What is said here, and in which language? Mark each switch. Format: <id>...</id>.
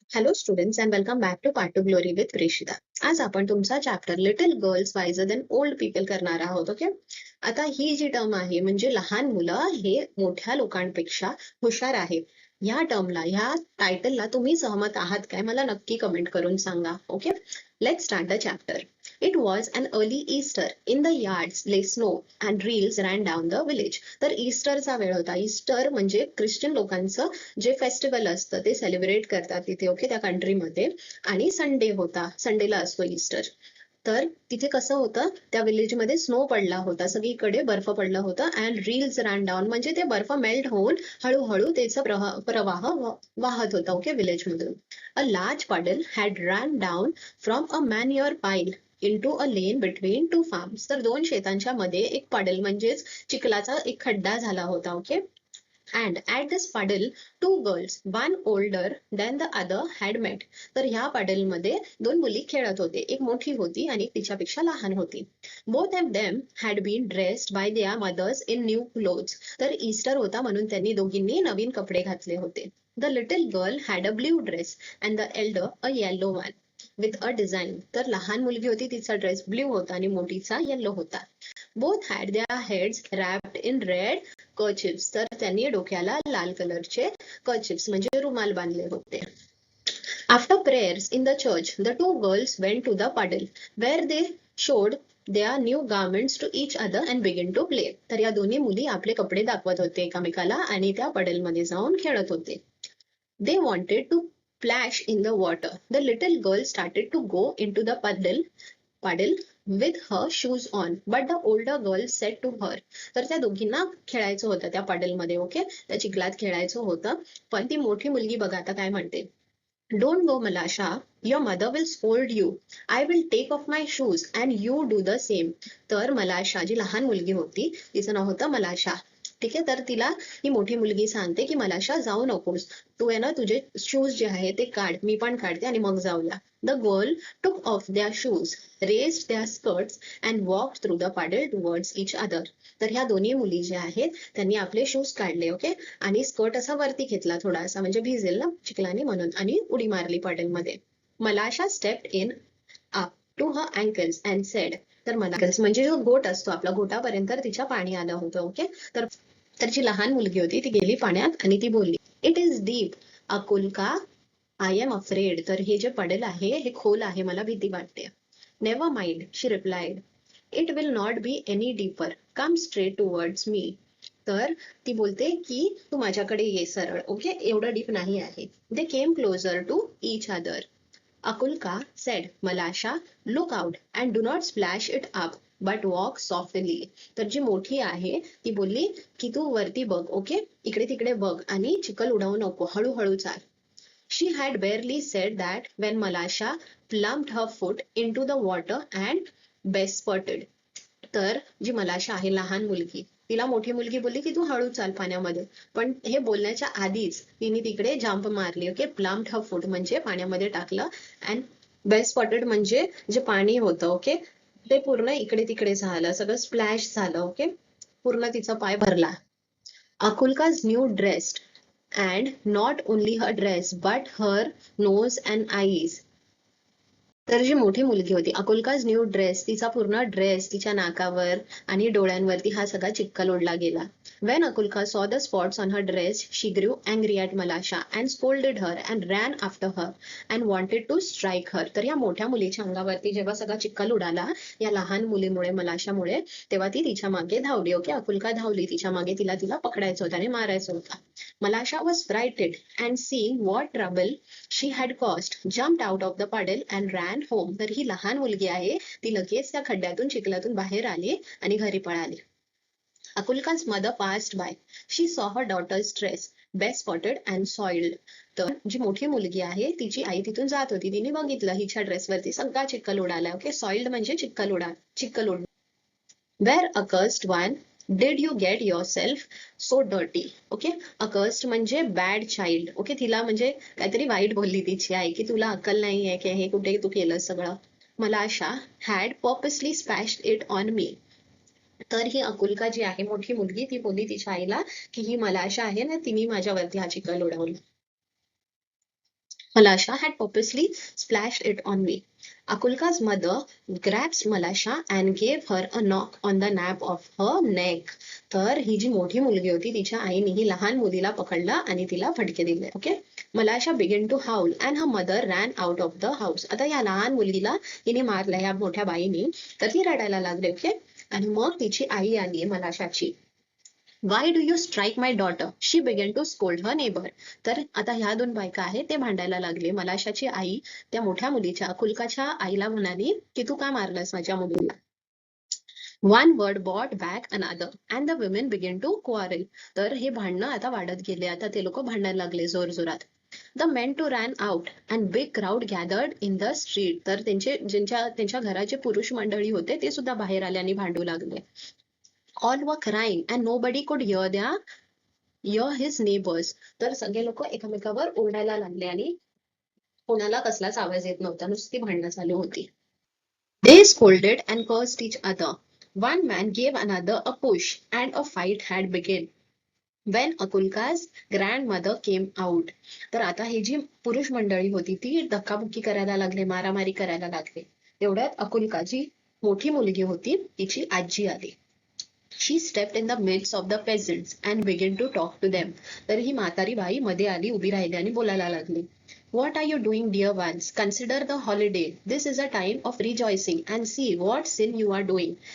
<en>Hello students and welcome back to part two glory with Preshita.</en> <mr>आज आपण तुमचा chapter little girls वायझर then old people करणार आहोत. Okay, आता ही जी टर्म आहे म्हणजे लहान मुलं हे मोठ्या लोकांपेक्षा हुशार आहे. ह्या टर्मला, ह्या टायटलला तुम्ही सहमत आहात काय? मला नक्की कमेंट करून सांगा.</mr> <en>Okay, let's start the chapter. It was an early Easter. In the yards lay snow and reels ran down the village.</en> <mr>तर ईस्टरचा वेळ होता. ईस्टर म्हणजे ख्रिश्चन लोकांचं जे फेस्टिवल असतं ते सेलिब्रेट करतात तिथे. ओके, त्या कंट्रीमध्ये. आणि संडे होता, संडेला असतो ईस्टर. तर तिथे कसं होतं, त्या विलेजमध्ये स्नो पडला होता, सगळीकडे बर्फ पडला होता.</mr> <en>and reels ran down</en> <mr>म्हणजे ते बर्फ मेल्ट होऊन हळूहळू त्याचा प्रवाह वाहत होता. ओके, विलेज मधून.</mr> <en>A large puddle had ran down from a manure pile into a lane between two farms.</en> <mr>तर दोन शेतांच्या मध्ये एक पडल म्हणजेच चिखलाचा एक खड्डा झाला होता.</mr> <en>Okay, and at this puddle two girls, one older than the other, had met.</en> <mr>तर ह्या puddle मध्ये दोन मुली खेळत होते, एक मोठी होती आणि तिच्यापेक्षा लहान होती.</mr> <en>Both of them had been dressed by their mothers in new clothes.</en> <mr>तर ईस्टर होता म्हणून त्यांनी दोघींनी नवीन कपडे घातले होते.</mr> <en>The little girl had a blue dress and the elder a yellow one with a design.</en> <mr>तर लहान मुलगी होती, तिचा ड्रेस ब्ल्यू होता आणि मोठीचा येलो होता.</mr> <en>Both had their heads wrapped in red kerchiefs.</en> <mr>तर त्यांनी डोक्याला लाल कलरचे kerchiefs म्हणजे रुमाल बांधले होते.</mr> <en>After prayers in the church, the two girls went to the puddle where they showed their new garments to each other and began to play.</en> <mr>तर या दोन्ही मुली आपले कपडे दाखवत होते एकमेकाला आणि त्या puddle मध्ये जाऊन खेळत होते.</mr> <en>They wanted to splash in the water. The little girl started to go into the puddle with her shoes on, but the older girl said to her.</en> <mr>तर त्या दोघींना खेळायचं होतं त्या puddle मध्ये. ओके, त्या चिखलात खेळायचं होतं. पण ती मोठी मुलगी बघा आता काय म्हणते.</mr> <en>Don't go, Malasha. Your mother will scold you. I will take off my shoes and you do the same.</en> <mr>तर मलाशा, जी लहान मुलगी होती, तिचं नाव होतं मलाशा. ठीक आहे, तर तिला ही मोठी मुलगी सांगते की मलाशा जाऊ नकोस, तू आहे ना तुझे शूज जे आहे ते काढ, मी पण काढते आणि मग जाऊया.</mr> <en>The girl took off their shoes, raised their skirts and walked through the puddle towards each other.</en> <mr>तर ह्या दोन्ही मुली ज्या आहेत त्यांनी आपले शूज काढले. ओके, आणि स्कर्ट असा वरती घेतला थोडासा, म्हणजे भिजेल ना चिखलाने म्हणून, आणि उडी मारली puddle मध्ये.</mr> <en>Malasha stepped in up to her ankles and said.</en> <mr>तर ankles म्हणजे जो गोट असतो आपला, गोटापर्यंत तिच्या पाणी आलं होतं. ओके, तर जी लहान मुलगी होती ती गेली पाण्यात आणि ती बोलली,</mr> <en>It is deep Akulka, I am afraid.</en> <mr>तर हे जे पडेल आहे हे खोल आहे, मला भीती वाटते.</mr> <en>Never mind, she replied. It will not be any deeper, come straight towards me.</en> <mr>तर ती बोलते की तू माझ्याकडे ये सरळ. ओके, एवढं डीप नाही आहे.</mr> <en>They came closer to each other. Akulka said, Malasha, look out and do not splash it up but walk softly.</en> <mr>तर जी मोठी आहे ती बोलली की तू वरती बघ. ओके, इकडे तिकडे बघ आणि चिखल उडवू नको, हळूहळू चाल.</mr> <en>She had barely said that when Malasha plumped her foot into the water and bespurted.</en> <mr>तर जी मलाशा आहे लहान मुलगी, तिला मोठी मुलगी बोलली की तू हळू चाल पाण्यामध्ये, पण हे बोलण्याच्या आधीच तिने तिकडे जंप मारली. ओके,</mr> <en>plumped her foot</en> <mr>म्हणजे पाण्यामध्ये टाकलं, अँड बेस्पॉटेड म्हणजे जे पाणी होतं ओके ते पूर्ण इकडे तिकडे झालं, सगळं स्प्लॅश झालं. ओके, पूर्ण तिचा पाय भरला.</mr> <en>Akulka's new dress and not only her dress but her nose and eyes.</en> <mr>तर जी मोठी मुलगी होती</mr> <en>Akulka's new dress,</en> <mr>तिचा पूर्ण ड्रेस, तिच्या नाकावर आणि डोळ्यांवरती हा सगळा चिखल उडला गेला.</mr> <en>When Akulka saw the spots on her dress, she grew angry at Malasha and scolded her and ran after her and wanted to strike her.</en> <mr>तर या मोठ्या मुलीच्या अंगावरती जेव्हा सगळा चिखल उडाला या लहान मुलीमुळे, मलाशामुळे, तेव्हा ती तिच्या मागे धावली. ओके, अकुलका धावली तिच्या मागे, तिला पकडायचं होतं आणि मारायचं होतं.</mr> <en>Malasha was frightened and seeing what trouble she had caused, jumped out of the puddle and ran home.</en> <mr>तर ही लहान मुलगी आहे ती लगेच त्या खड्ड्यातून चिखलातून बाहेर आली आणि घरी पळाली.</mr> <en>Akulka's mother passed by. She saw her daughter's dress, bespotted and soiled.</en> <mr>तर जी मोठी मुलगी आहे तिची आई तिथून जात होती, तिने बघितलं हिच्या ड्रेसवरती सगळा चिखल उडाला. ओके, सॉइल्ड म्हणजे चिखल उड.</mr> <en>Where accursed one did you get yourself so dirty? Okay, accursed म्हणजे bad child.</en> <mr>ओके, तिला म्हणजे काहीतरी वाईट बोलली तिची आई की तुला अक्कल नाहीये की हे कुठे तू केलं सगळं.</mr> <en>Malasha had purposely splashed it on me.</en> <mr>तर ही अकुलका जी आहे मोठी मुलगी ती बोलली तिच्या आईला की ही मलाशा आहे ना, तिने माझ्यावरती हा चिखल उडवला.</mr> <en>Malasha had purposely splashed it on me. Akulka's mother grabs Malasha and gave her a knock on the nape of her neck.</en> <mr>तर ही जी मोठी मुलगी होती तिच्या आईने ही लहान मुलीला पकडलं आणि तिला फटके दिले. Okay.</mr> <en>Malasha began to howl and her mother ran out of the house.</en> <mr>आता या लहान मुलगीला हिने मारलं या मोठ्या बाईने, तर ती रडायला लागली. ओके. आणि मग तिची आई आली मलाशाची.</mr> <en>Why do you strike my daughter? She began to scold her neighbor.</en> <mr>तर आता ह्या दोन बायका आहेत ते भांडायला लागले. मलाशाची आई त्या मोठ्या मुलीच्या अकुल्काच्या आईला म्हणाली की तू का मारलंस माझ्या मुलीला.</mr> <en>One word brought back another and the women began to quarrel.</en> <mr>तर हे भांडणं आता वाढत गेले. आता ते लोक भांडायला लागले जोरजोरात.</mr> <en>The men too ran out and big crowd gathered in the street.</en> <mr>तर त्यांच्या घराचे पुरुष मंडळी होते ते सुद्धा बाहेर आले आणि भांडू लागले.</mr> <en>All were crying and nobody could hear his neighbors.</en> <mr>तर सगळे लोक एकमेकावर ओरडायला लागले आणि कोणाला कसलाच आवाज येत नव्हता, नुसती भांडणं चालू होती.</mr> <en>They scolded and cursed each other. One man gave another a push and a fight had begun. When Akulka's grandmother came out.</en> <mr>तर आता ही जी पुरुष मंडळी होती ती धक्काबुक्की करायला लागले, मारामारी करायला लागले. तेवढ्यात अकुल्काची मोठी मुलगी होती तिची आजी आली.</mr> <en>She stepped in the midst of the peasants and began to talk to them.</en> <mr>तर ही म्हातारी बाई मध्ये आली, उभी राहिली आणि बोलायला लागली.</mr> <en>What are you doing, dear ones? Consider the holiday. This is a time of rejoicing and see what sin you are doing.</en>